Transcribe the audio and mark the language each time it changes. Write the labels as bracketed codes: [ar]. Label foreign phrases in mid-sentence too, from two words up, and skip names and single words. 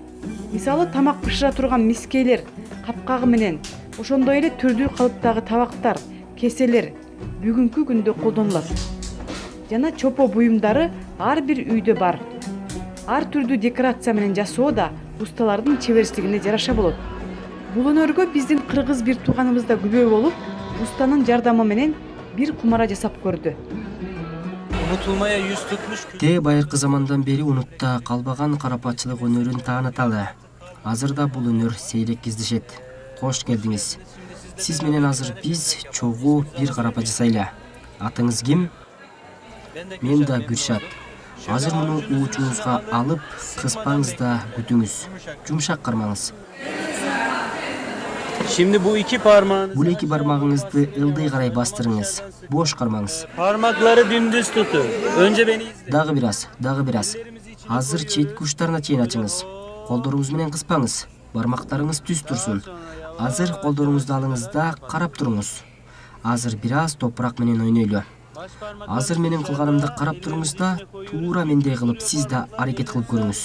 [ky] Мисалы, тамак бышыра турган мискейлер, капкагы менен, ошондой эле түрдүү калыптагы табактар, кеселер бүгүнкү күндө колдонулат. Жана чопо буюмдары ар бир үйдө бар. Ар түрдүү декорация менен жасоо да усталардын чеберчилигине жараша болот. Бул өнөргө биздин кыргыз бир тууганыбыз да күбө болуп, устанын жардамы менен бир кумара жасап көрдү. [tr] unutulmaya yüz tutmuş [ky] Те байыркы замандан бери унутта калбаган карапачылык өнөрүн тааныталы. Азырда бул өнөр сейрек кездешет. Кош келдиңиз. Сиз менен азыр биз чогуу бир карапа жасайлы. Атыңыз ким? Мен да Гүршат. Азыр муну уучуңузга алып, кыспаңыз да күтүңүз. Жумшак кармаңыз. [tr] Şimdi bu iki parmağın [ky] Бул эки бармагыңызды ылдый карай бастырыңыз. Бош кармаңыз. [tr] parmakları dümdüz tutun. Önce beni izle. [ky] Дагы бир аз. Азыр четки учтарына чейин ачыңыз. Колдоруңуз менен кыспаңыз. Бармактарыңыз түз турсун. Азыр колдоруңузду алыңыз да карап туруңуз. Азыр бир аз топурак менен ойнойлу. Азыр менин кылганымды карап туруңуз да, туура мендей кылып сиз да аракет кылып көрүңүз.